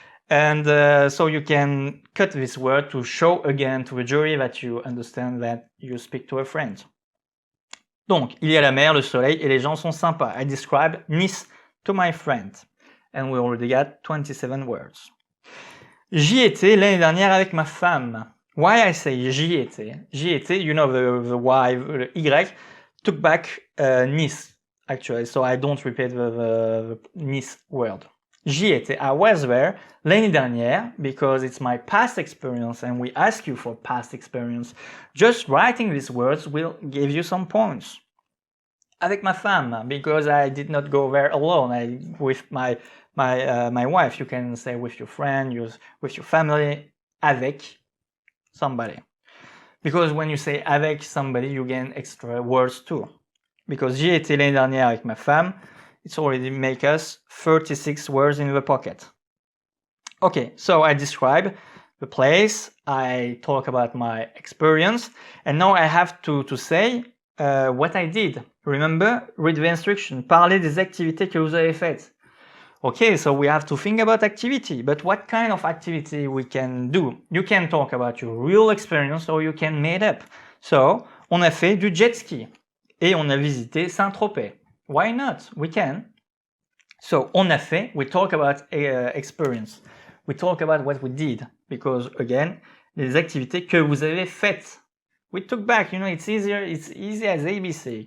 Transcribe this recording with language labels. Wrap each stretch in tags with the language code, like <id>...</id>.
<en>And so you can cut this word to show again to the jury that you understand that you speak to a friend.</en> <fr>Donc, il y a la mer, le soleil, et les gens sont sympas.</fr> <en>I describe Nice to my friend. And we already got 27 words.</en> <fr>J'y étais l'année dernière avec ma femme.</fr> <en>Why I say</en> <fr>j'y étais,</fr> <en>you know the Y, the Y, took back Nice, actually, so I don't repeat the Nice word.</en> <fr>J'y étais,</fr> <en>I was there</en> <fr>l'année dernière,</fr> <en>because it's my past experience and we ask you for past experience. Just writing these words will give you some points.</en> <fr>Avec ma femme,</fr> <en>because I did not go there alone, with my wife. You can say with your friend, with your family, avec somebody. Because when you say avec somebody, you gain extra words too. Because</en> <fr>j'y étais l'année dernière avec ma femme,</fr> <en>it's already make us 36 words in the pocket. Okay, so I describe the place, I talk about my experience, and now I have to say what I did. Remember, read the instruction.</en> <fr>Parlez des activités que vous avez faites.</fr> <en>Okay, so we have to think about activity, but what kind of activity we can do? You can talk about your real experience or you can make up.</en> <fr>So, on a fait du jet ski et on a visité Saint-Tropez.</fr> <en>Why not? We can. So,</en> <fr>on a fait,</fr> <en>we talk about experience. We talk about what we did because again,</en> <fr>les activités que vous avez faites.</fr> <en>We took back, you know, it's easy as ABC.</en>